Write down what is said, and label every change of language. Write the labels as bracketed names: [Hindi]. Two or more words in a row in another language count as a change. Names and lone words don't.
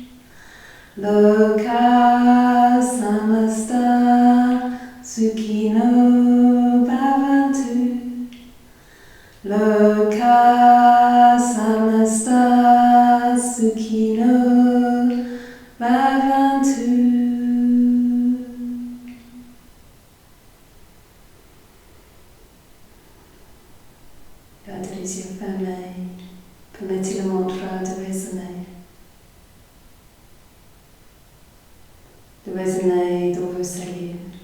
[Sanskrit] Loka Samasta Sukhino Bhavantu. Loka Samasta Sukhino Bhavantu. [French] Gardez les yeux fermés. Permettez le mantra de résonner. De résonner dans vos cellules.